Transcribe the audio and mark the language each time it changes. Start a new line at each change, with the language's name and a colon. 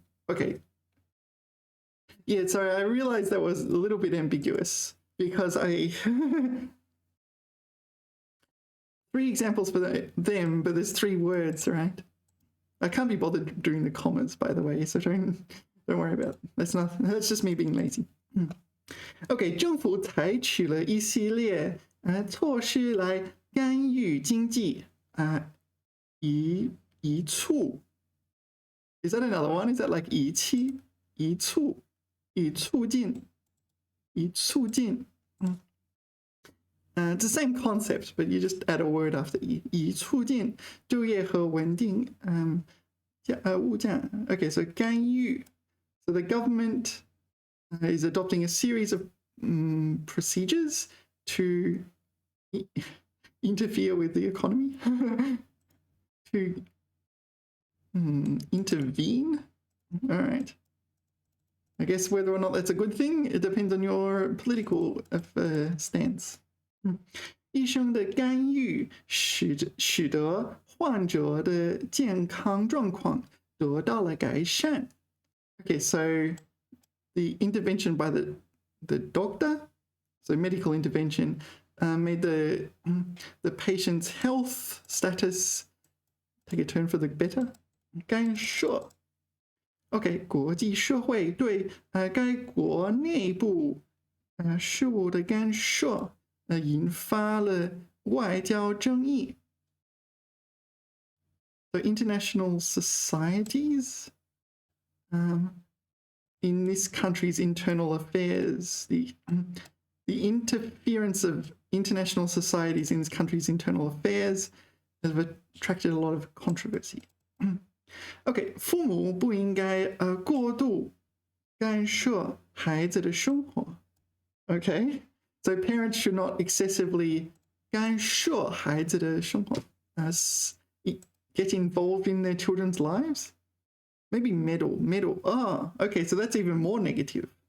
English: Okay. Yeah, sorry, I realized that was a little bit ambiguous because I 3 examples for them, but there's 3 words, right? I can't be bothered doing the commas, by the way, so don't worry about it. That's just me being lazy.
Chinese: OK, 政府采取了一系列措施来干预经济，以一处
English: Is that another one? Is that like
Chinese: 一期一促以促进
English: It's the same concept, but you just add a word after
Chinese: 以促进就业和稳定物价
English: Okay, so 干预 So the government is adopting a series of procedures to interfere with the economy to intervene. All right. I guess whether or not that's a good thing, it depends on your political stance.
Chinese: 医生的干预使得患者的健康状况得到了改善.
English: Okay, so the intervention by the doctor, so medical intervention, made the patient's health status take a turn for the better.
Chinese: 干涉 OK, 国际社会对该国内部事务的干涉引发了外交争议.
English: So international societies in this country's internal affairs, the interference of international societies in this country's internal affairs has attracted a lot of controversy.
Chinese: OK, 父母不应该过度干涉孩子的生活.
English: OK, so parents should not excessively
Chinese: 干涉孩子的生活,
English: get involved in their children's lives. Maybe meddle. Oh, okay, so that's even more negative.